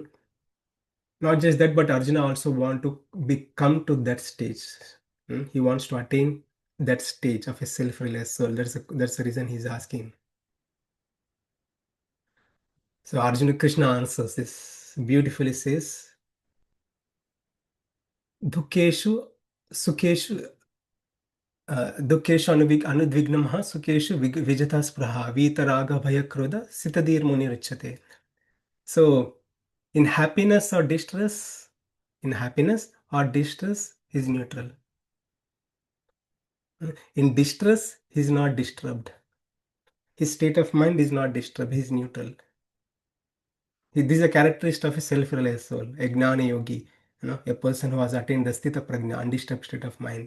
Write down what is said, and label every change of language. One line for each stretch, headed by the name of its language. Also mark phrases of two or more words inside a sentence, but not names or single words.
English: Not just that, but Arjuna also want to come to that stage. He wants to attain that stage of a self-realized soul. That's the reason he's asking. So Arjuna Krishna answers this beautifully, says,
Sanskrit: दुःखेषु सुखेषु दुःखेषु अनुद्विग्नमनाः सुखेषु विगत स्पृहः वीतराग भयक्रोधः स्थितधीर् मुनिर् उच्यते.
English: So in happiness or distress, is neutral. In distress, he is not disturbed. His state of mind is not disturbed, he is neutral. This is a characteristic of a self-realized soul, a
Sanskrit: ज्ञान योगी,
English: a person who has attained the
Sanskrit: स्थित प्रज्ञ,
English: undisturbed state of mind.